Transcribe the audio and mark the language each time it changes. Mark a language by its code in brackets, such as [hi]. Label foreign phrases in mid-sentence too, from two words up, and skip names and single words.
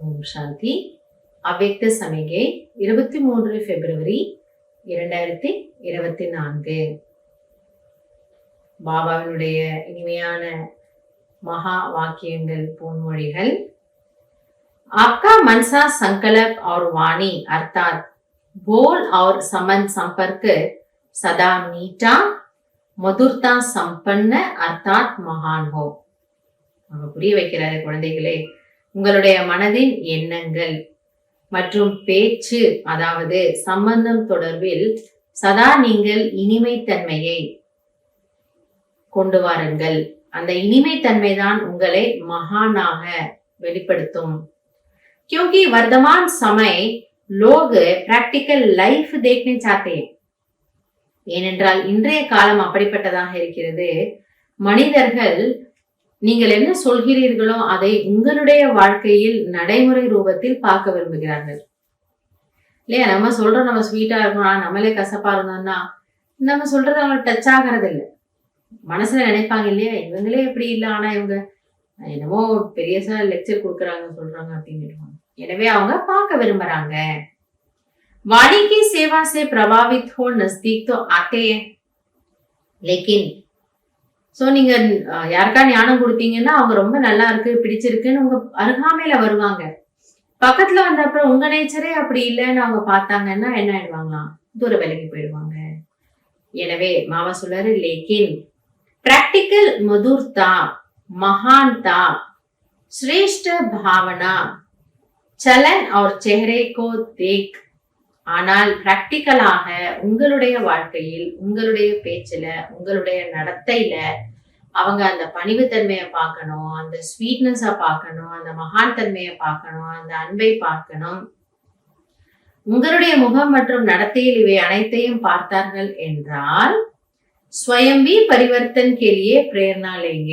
[ta] சாந்தி. அவ்யக்த சமிகை 23 பிப்ரவரி 2024. பாபாவினுடைய இனிமையான மகா வாக்கியங்கள், பொன்மொழிகள். [hi] आपका मनसा संकल्प और वाणी अर्थात बोल और संबंध संपर्क सदा मीठा मधुरता संपन्न अर्थात महान हो. [ta] புரிய வைக்கிறாரு, குழந்தைகளே, உங்களுடைய மனதின் எண்ணங்கள் மற்றும் பேச்சு, அதாவது சம்பந்தம் தொடர்பில் சதா நீங்கள் இனிமைத்தன்மையை கொண்டு வாருங்கள். அந்த இனிமைத்தன்மைதான் உங்களை மகானாக வெளிப்படுத்தும். [hi] क्योंकि वर्तमान समय लोग [en] practical life [hi] देखने चाहते हैं. [ta] ஏனென்றால் இன்றைய காலம் அப்படிப்பட்டதாக இருக்கிறது. மனிதர்கள் நீங்கள் என்ன சொல்கிறீர்களோ அதை உங்களுடைய வாழ்க்கையில் நடைமுறை ரூபத்தில் பார்க்க விரும்புகிறார்கள். இல்லையா? நம்ம சொல்றோம் நம்ம ஸ்வீட்டா இருக்கணும், நம்மளே கசப்பா இருந்தோம்னா நம்ம சொல்றது அவங்களுக்கு டச் ஆகிறது இல்லை. மனசுல நினைப்பாங்க, இல்லையா, இவங்களே எப்படி இல்லை, ஆனா இவங்க என்னமோ பெரியசா லெக்சர் கொடுக்குறாங்க சொல்றாங்க அப்படின்னு. எனவே அவங்க பார்க்க விரும்புறாங்க. [hi] वाणी की सेवा से प्रभावित हो नजदीक तो आते हैं, लेकिन [ta] சோ நீங்க யாருக்கா ஞானம் கொடுத்தீங்கன்னா அவங்க ரொம்ப நல்லா இருக்கு, பிடிச்சிருக்குன்னு உங்க அருகாமையில வருவாங்க. பக்கத்துல வந்த அப்புறம் உங்க நேச்சரே அப்படி இல்லைன்னு அவங்க பார்த்தாங்கன்னா என்ன ஆயிடுவாங்களாம், தூர விலகி போயிடுவாங்க. எனவே மாமா சொல்றாரு, [hi] லேக்கின் प्रैक्टिकल मधुरता, महानता, श्रेष्ठ भावना, चलन और चेहरे को देख. [ta] ஆனால் பிராக்டிக்கலாக உங்களுடைய வாழ்க்கையில், உங்களுடைய பேச்சுல, உங்களுடைய நடத்தையில அவங்க அந்த பணிவுத்தன்மையை பார்க்கணும், அந்த ஸ்வீட்னஸ பார்க்கணும், அந்த மகான் தன்மையை பார்க்கணும், அந்த அன்பை பார்க்கணும். உங்களுடைய முகம் மற்றும் நடத்தையில் இவை அனைத்தையும் பார்த்தார்கள் என்றால் [hi] स्वयं भी परिवर्तन के लिए प्रेरणा लेंगे.